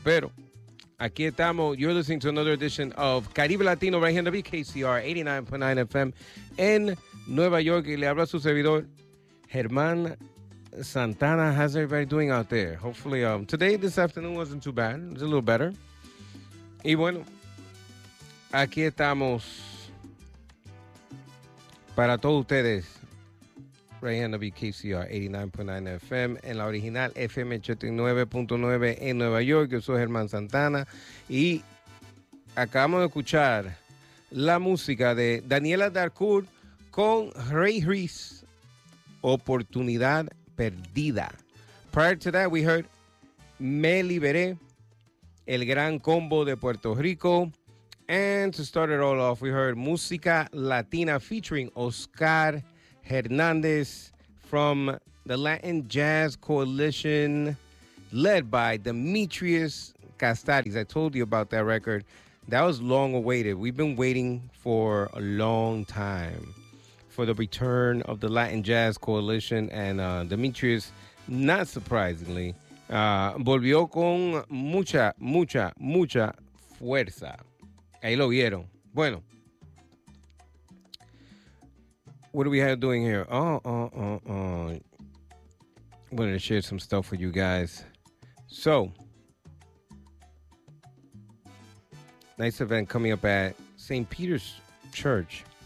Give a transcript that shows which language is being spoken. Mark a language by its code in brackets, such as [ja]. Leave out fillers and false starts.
[es] Pero aquí estamos. [en] You're listening to another edition of Caribe Latino right here on WKCR 89.9 FM in Nueva York. [es] Y le habla su servidor, Germán Santana. [en] How's everybody doing out there? Hopefully, today, this afternoon wasn't too bad. It was a little better. [es] Y bueno, aquí estamos para todos ustedes. [en] Right here on WKCR 89.9 FM [es] en la original FM 89.9 en Nueva York. Yo soy Germán Santana y acabamos de escuchar la música de Daniela Darcourt con Ray Reese, Oportunidad Perdida. [en] Prior to that, we heard Me Liberé, El Gran Combo de Puerto Rico. And to start it all off, we heard Música Latina featuring Oscar Hernandez from the Latin Jazz Coalition, led by Demetrius Castaris. I told you about that record. That was long awaited. We've been waiting for a long time for the return of the Latin Jazz Coalition. And Demetrius, not surprisingly, [es] volvió con mucha, mucha, mucha fuerza. Ahí lo vieron. Bueno. [en] What do we have doing here? Wanted to share some stuff with you guys. So, nice event coming up at St. Peter's Church.